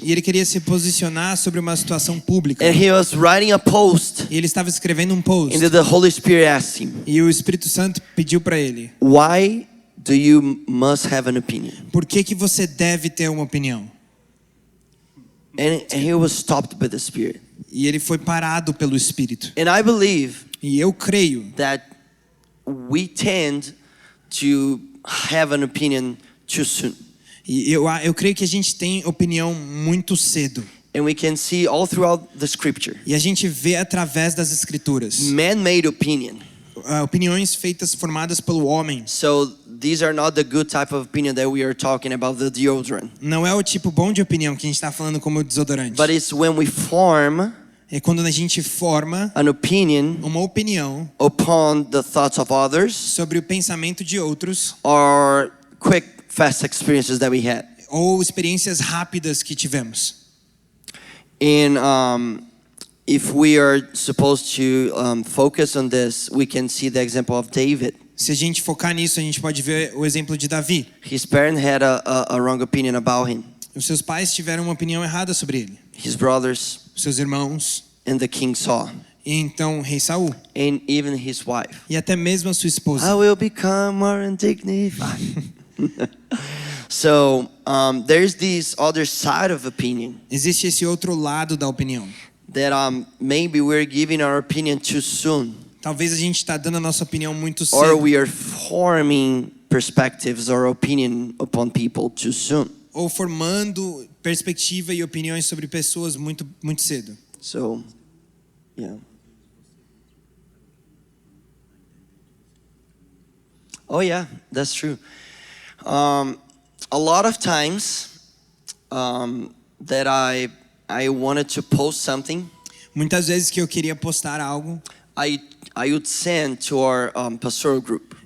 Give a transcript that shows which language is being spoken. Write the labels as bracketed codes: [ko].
[pt] E ele queria se posicionar sobre uma situação pública. [en] And he was writing a post, [pt] E ele estava escrevendo um post. [en] and then the Holy Spirit asked him, [pt] E o Espírito Santo pediu para ele: [en] "Why do you must have an opinion?" [pt] por que você deve ter uma opinião? [en] And he was stopped by the Spirit. [pt] E ele foi parado pelo Espírito. [en] And I believe [pt] E eu creio [en] that we tend to have an opinion too soon. [pt] E eu creio que a gente tem opinião muito cedo. [en] And we can see all throughout the scripture, [pt] E a gente vê através das escrituras [en] man-made opinion. [pt] opiniões formadas pelo homem. [en] So these are not the good type of opinion that we are talking about, the deodorant. [pt] Não é o tipo bom de opinião que a gente está falando como desodorante. [en] But it's when we form [pt] É quando a gente forma [en] an opinion [pt] uma opinião [en] upon the thoughts of others [pt] sobre o pensamento de outros [en] or quick, fast experiences that we had. [pt] ou experiências rápidas que tivemos. [en] And if we are supposed to focus on this, we can see the example of David. [pt] Se a gente focar nisso, a gente pode ver o exemplo de Davi. [en] His parents had a wrong opinion about him. [pt] Os seus pais tiveram uma opinião errada sobre ele. [en] His brothers [pt] Os seus irmãos, [en] and the king Saul, [pt] e então o rei Saul, [en] and even his wife. [pt] e até mesmo a sua esposa. [en] will become more undignified. So there's this other side of opinion [pt] Existe esse outro lado da opinião. [en] that maybe we're giving our opinion too soon, [pt] Talvez a gente está dando a nossa opinião muito [en] or [pt] cedo. [en] we are forming perspectives or opinion upon people too soon. [pt] Ou formando perspectiva e opiniões sobre pessoas muito cedo. [en] So, yeah. Oh yeah, that's true. A lot of times that I wanted to post something, [pt] Muitas vezes que eu queria postar algo, [en] I would send to our pastoral group,